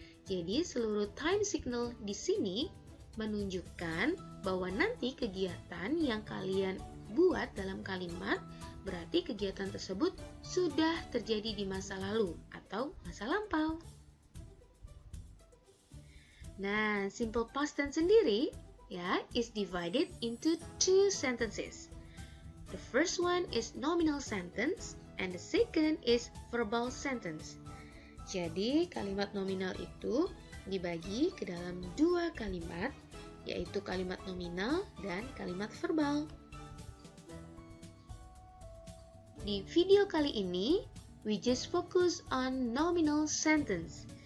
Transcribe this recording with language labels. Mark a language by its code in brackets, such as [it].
[id] Jadi seluruh time signal di sini menunjukkan bahwa nanti kegiatan yang kalian buat dalam kalimat berarti kegiatan tersebut sudah terjadi di masa lalu atau masa lampau. Nah, simple past tense sendiri ya [en] is divided into 2 sentences. The first one is nominal sentence and the second is verbal sentence. [id] Jadi kalimat nominal itu dibagi ke dalam 2 kalimat, yaitu kalimat nominal dan kalimat verbal. Di video kali ini, [en] we just focus on nominal sentence.